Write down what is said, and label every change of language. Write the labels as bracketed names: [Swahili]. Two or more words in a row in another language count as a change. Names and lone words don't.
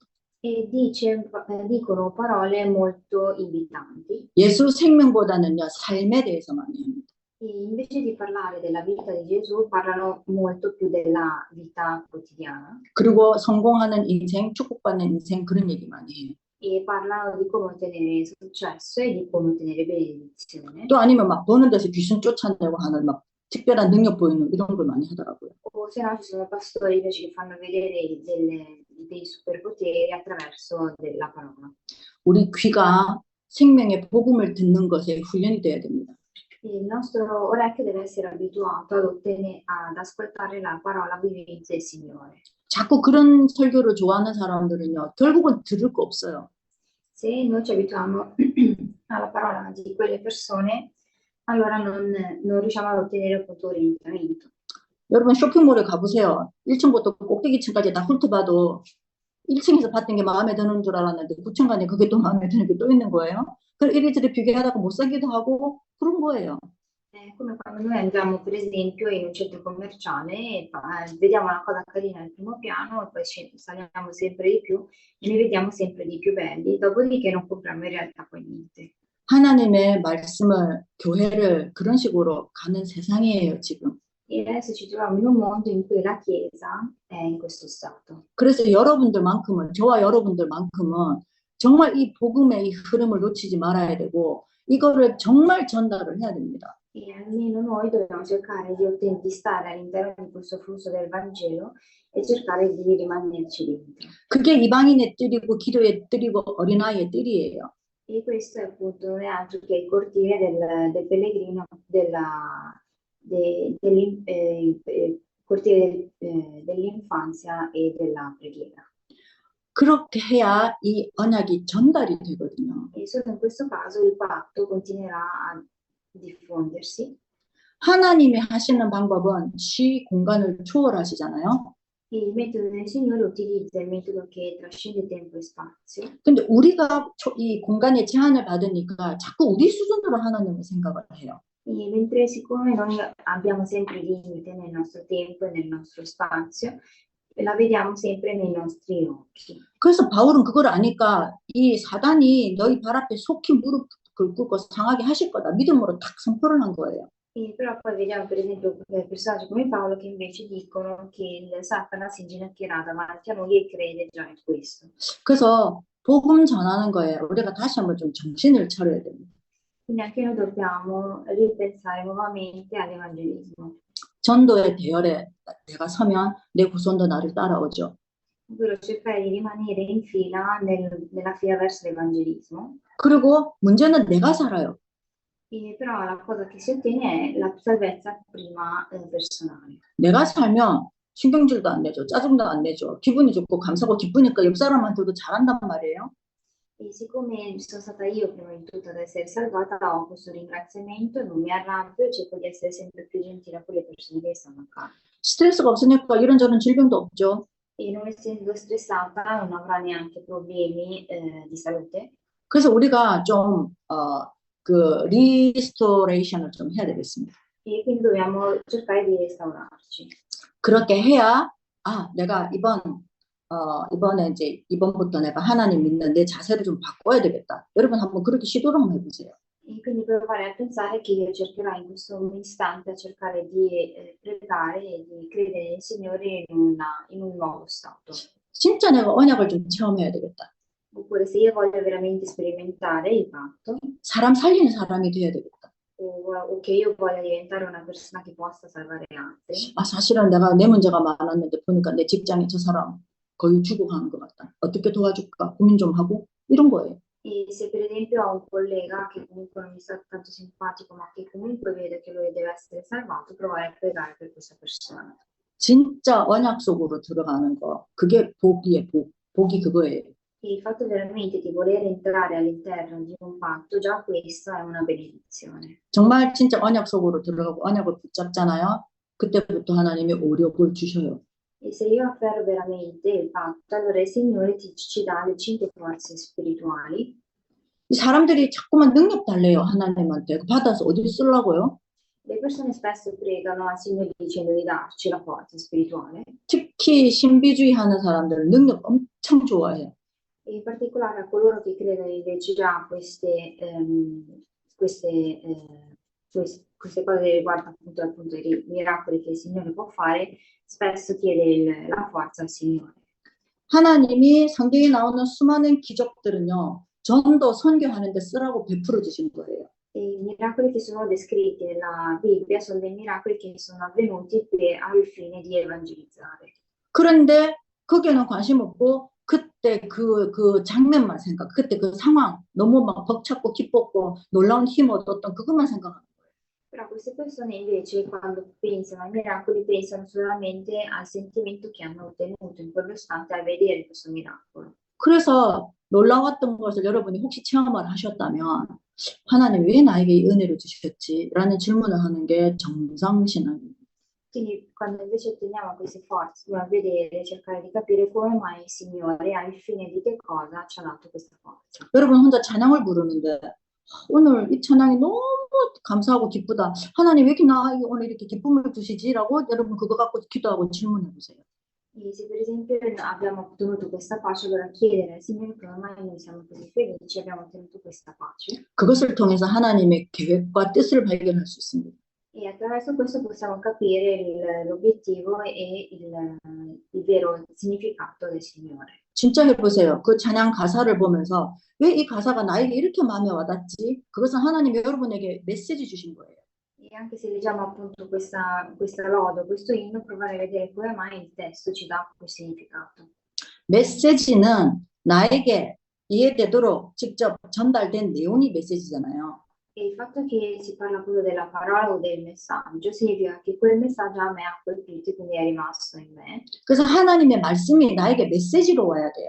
[Italian] E dicono parole molto invitanti. [Korean] 예수 생명보다는요 삶에 대해서 많이 합니다. [Italian] E invece di parlare della vita di Gesù, parlano molto più della vita quotidiana. [Korean] 그리고 성공하는 인생, 축복받는 인생 그런 얘기 많이 해요. [Italian] E parlano di come ottenere successo e di come ottenere benedizione. [Korean] 또 아니면 막 보는 데서 귀신 쫓아내고 하는 막 특별한 능력 보이는 이런 걸 많이 하더라고요. [Italian] O se no ci sono pastori invece che fanno vedere dei superpoteri attraverso della parola. [Korean] 우리 귀가 생명의 복음을 듣는 것에 훈련이 돼야 됩니다. [Italian] Il nostro orecchio deve essere abituato ad ascoltare la parola vivenza del Signore. [Korean] 자꾸 그런 설교를 좋아하는 사람들은요, 결국은 들을 거 없어요. [Italian] Se noi ci abituiamo alla parola di quelle persone, allora non riusciamo ad ottenere appunto orientamento. [Korean] 여러분 쇼핑몰에 가보세요. 1층부터 꼭대기층까지 다 훑어봐도 1층에서 봤던 게 마음에 드는 줄 알았는데 9층 가니 그게 또 마음에 드는 게 또 있는 거예요. 그래서 이리저리 비교하다가 못 사기도 하고 그런 거예요. [Italian] È come quando noi andiamo per esempio in un centro commerciale e vediamo una cosa carina al primo piano e poi saliamo sempre di più e ne vediamo sempre di più belli, dopodiché non compriamo in realtà poi niente. [Korean] 하나님의 말씀을, 교회를 그런 식으로 가는 세상이에요, 지금. [Italian] E adesso ci troviamo in un mondo in cui la Chiesa è in questo stato. [Korean] 그래서 여러분들만큼은, 저와 여러분들만큼은 정말 이 복음의 이 흐름을 놓치지 말아야 되고 이거를 정말 전달을 해야 됩니다. [Italian] E almeno noi dobbiamo cercare di stare all'interno di questo flusso del Vangelo e cercare di rimanerci dentro. [Korean] 그게 이방인의 뜰이고 기도의 뜰이고 어린아이의 뜰이에요. [Italian] E questo è appunto non è altro che il cortile del pellegrino cortile dell'infanzia e della preghiera. [Korean] 그렇게 해야 이 언약이 전달이 되거든요. [Italian] E solo in questo caso il patto continuerà a diffondersi. [Korean] 하나님이 하시는 방법은 시 공간을 초월하시잖아요. [Italian] Il metodo del Signore utilizza il metodo che trascende tempo e spazio. [Korean] 근데 우리가 이 공간의 제한을 받으니까 자꾸 우리 수준으로 하나님을 생각을 해요. [Italian] E mentre siccome noi abbiamo sempre limite nel nostro tempo e nel nostro spazio, la vediamo sempre nei nostri occhi. [Korean] 그래서 바울은 그걸 아니까 이 사단이 너희 발 앞에 속히 무릎 꿇고 상하게 하실 거다. 믿음으로 탁 선포를 한 거예요. [Italian] E però poi vediamo per esempio personaggi come Paolo che invece dicono che il Satana si inginocchierà davanti a noi e crede già in questo. [Korean] 그래서 복음 전하는 거에 우리가 다시 한번 좀 정신을 차려야 됩니다. [Italian] Quindi anche noi dobbiamo ripensare nuovamente all'evangelismo, [Korean] 전도의 대열에 내가 서면 내 후손도 나를 따라오죠. [Italian] ovvero cercare di rimanere in fila nella fila verso l'evangelismo. [Korean] 그리고 문제는 내가 살아요. [Italian] Però la cosa che si ottiene è la salvezza prima personale. [Korean] 내가 살면 신경질도 안 내죠. 짜증도 안 내죠. 기분이 좋고 감사하고 기쁘니까 옆 사람한테도 잘한단 말이에요. [Italian] E siccome sono stata io prima di tutto ad essere salvata, ho questo ringraziamento, non mi arrabbio e cerco di essere sempre più gentile con le persone che stanno accanto. [Korean] 스트레스가 없으니까 이런저런 질병도 없죠. [Italian] E non essendo stressata non avrà neanche problemi di salute. [Korean] 그래서 우리가 좀 리스토레이션을 좀 해야 되겠습니다. [Italian] E quindi dobbiamo cercare di restaurarci. [Korean] 그렇게 해야 내가 이번에 이제 이번부터 내가 하나님 믿는 내 자세를 좀 바꿔야 되겠다. 여러분 한번 그렇게 시도를 한번 해보세요. [Italian] E quindi provare a pensare che io cercherò in questo istante a cercare di pregare e di credere nel Signore in un nuovo stato. [Korean] 진짜 내가 언약을 좀 체험해야 되겠다. [Italian] Oppure se io voglio veramente sperimentare il patto, [Korean] 사람 살리는 사람이 돼야 되겠다. [Italian] o che io voglia diventare una persona che possa salvare altri. [Korean] 사실은 내가 내 문제가 많았는데 보니까 내 직장에 저 사람 거의 죽어가는 것 같다. 어떻게 도와줄까 고민 좀 하고 이런 거예요. [Italian] E se per esempio ho un collega che comunque non mi sta tanto simpatico, ma che comunque vedo che lui deve essere salvato, provare a pregare per questa persona. [Korean] 진짜 언약 속으로 들어가는 거 그게 복이에요. 복이 그거예요. [Italian] E il fatto veramente di voler entrare all'interno di un patto, già questo è una benedizione. [Korean] 정말 진짜 언약 속으로 들어가고 언약을 붙잡잖아요. 그때부터 하나님이 오력을 주셔요. [Italian] E se io afferro veramente il patto, allora il Signore ci dà le 5 forze spirituali. [Korean] 사람들이 자꾸만 능력 달래요. 하나님한테. 받아서 어디 쓰려고요? [Italian] Le persone spesso pregano al Signore dicendo di darci la forza spirituale. [Korean] 특히 신비주의 하는 사람들은 능력 엄청 좋아해요. [Italian] E in particolare a coloro che credono invece già queste cose riguardo appunto i miracoli che il Signore può fare, spesso chiede la forza al Signore. [Korean] 하나님이 성경에 나오는 수많은 기적들은요. 전도 선교하는 데 쓰라고 베풀어 주신 거예요. [Italian] E i miracoli che sono descritti nella Bibbia sono dei miracoli che sono avvenuti al fine di evangelizzare. [Korean] 그런데 거기에는 관심 없고 그때 그 장면만 생각, 그때 그 상황 너무 막 벅찼고 기뻤고 놀라운 힘 얻었던 그것만 생각하는 거예요. [Italian] Però queste persone invece quando pensano ai miracoli pensano solamente al sentimento che hanno ottenuto in quell'istante al vedere questo miracolo. [Korean] 그래서 놀라웠던 것을 여러분이 혹시 체험을 하셨다면 하나님 왜 나에게 이 은혜를 주셨지? 라는 질문을 하는 게 정상신앙입니다. [Italian] Quindi quando invece otteniamo queste forze, dobbiamo vedere, cercare di capire come mai il Signore, al fine di che cosa ci ha dato questa forza. [Korean] 여러분 혼자 찬양을 부르는데 오늘 이 찬양이 너무 감사하고 기쁘다. 하나님 왜 이렇게 나에게 오늘 이렇게 기쁨을 주시지?라고 여러분 그거 갖고 기도하고 질문해 보세요. [Italian] E se per esempio abbiamo ottenuto questa pace, allora chiedere al Signore come mai noi siamo così felici, abbiamo ottenuto questa pace. [Korean] 그것을 통해서 하나님의 계획과 뜻을 발견할 수 있습니다. [Italian] E attraverso questo possiamo capire l'obiettivo e il vero significato del Signore. [Korean] 진짜 해보세요. 그 찬양 가사를 보면서 왜 이 가사가 나에게 이렇게 마음에 와닿지? 그것은 하나님이 여러분에게 메시지 주신 거예요. [Italian] E anche se leggiamo appunto questa lode, questo inno, provare a vedere come mai il testo ci dà quel significato. [Korean] 메시지는 나에게 이해되도록 직접 전달된 내용이 메시지잖아요. [Italian] E il fatto che si parla proprio della parola o del messaggio significa che quel messaggio a me ha colpito e quindi è rimasto in me. [Korean] 그래서 하나님의 말씀이 나에게 메시지로 와야 돼요.